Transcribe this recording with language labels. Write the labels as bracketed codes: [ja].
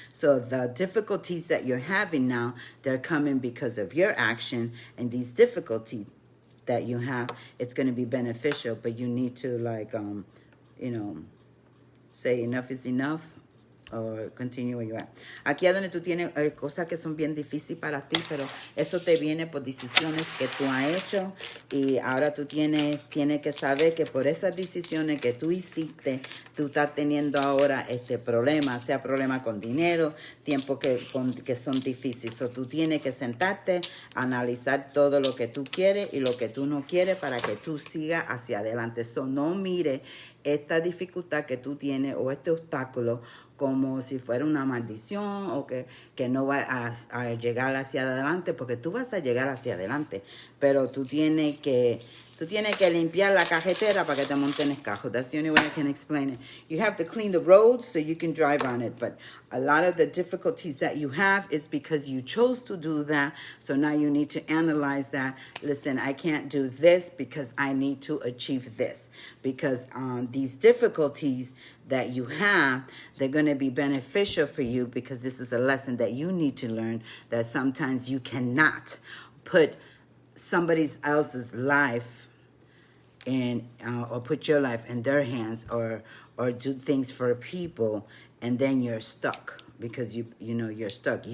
[en] So the difficulties that you're having now, they're coming because of your action, and these difficulties that you have, it's going to be beneficial, but you need to say enough is enough, or continue where you're at. [es] Aquí es donde tú tienes cosas que son bien difíciles para ti, pero eso te viene por decisiones que tú has hecho, y ahora tú tienes que saber que por esas decisiones que tú hiciste, tú estás teniendo ahora este problema, sea problema con dinero, tiempos que son difíciles. So, tú tienes que sentarte, analizar todo lo que tú quieres y lo que tú no quieres para que tú sigas hacia adelante. So, no mire esta dificultad que tú tienes o este obstáculo como si fuera una maldición, o que no va a llegar hacia adelante, porque tú vas a llegar hacia adelante, pero tú tienes que limpiar la carretera para que te monten el carro. [en] That's the only way I can explain it. You have to clean the roads so you can drive on it, but a lot of the difficulties that you have is because you chose to do that. So now you need to analyze that. Listen, I can't do this because I need to achieve this. Because these difficulties that you have, they're going to be beneficial for you, because this is a lesson that you need to learn, that sometimes you cannot put somebody else's life in, or put your life in their hands, or do things for people, and then you're stuck, because you're stuck.